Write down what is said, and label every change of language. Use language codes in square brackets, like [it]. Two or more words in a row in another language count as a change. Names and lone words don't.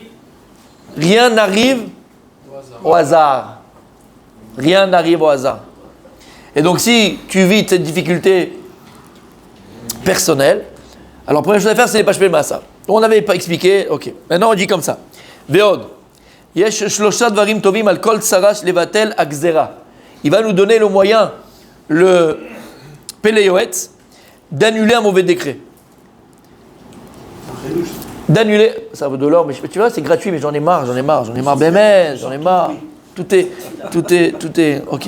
[fr] Rien n'arrive au hasard. Rien n'arrive au hasard. Et donc si tu vis cette difficulté personnelle, alors la première chose à faire c'est les [he] פשפש במעשה. [fr] On n'avait pas expliqué, ok. Maintenant on dit comme ça. Veod. [he] יש שלושה דברים טובים על כל צרש לבטל הגזרה. [fr] Il va nous donner le moyen, le Pele Yoetz, d'annuler un mauvais décret. D'annuler, ça vaut de l'or, mais tu vois, c'est gratuit, mais j'en ai marre, bémès, j'en ai marre. Tout est, ok.